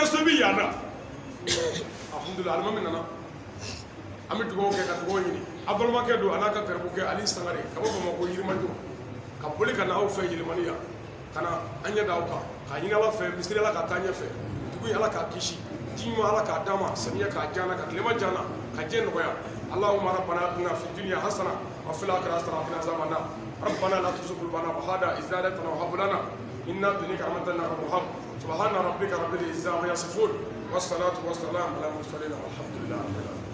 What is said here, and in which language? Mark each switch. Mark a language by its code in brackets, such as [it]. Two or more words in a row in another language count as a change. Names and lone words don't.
[bm] so b'i yan na alhamdulilah alimami nana an bɛ dugawu kɛ ka dugawu ɲini a balimakɛ don a n'a ka garibukɛ Ali Sangare ka bɔ Bamakɔ Yirimajɔ ka boli ka na aw fɛ Yirimani yan ka na an ɲɛ da aw kan k'a ɲini Ala fɛ misiri Ala ka taa ɲɛfɛ dugu in Ala k'a kisi ji ɲuman Ala k'a d'a ma samiya k'a diya ka tilema diya ka diɲɛ nɔgɔya [ar] اللهم ربنا آتنا في الدنيا حسنة وفي الآخرة حسنة وقنا عذاب النار ربنا لا تزغ قلوبنا بعد إذ هديتنا وهب لنا إنا بك رحمة إنك الوهاب سبحان ربك رب العزة عما يصفون والصلاة والسلام على المرسلين والحمد لله رب العالمين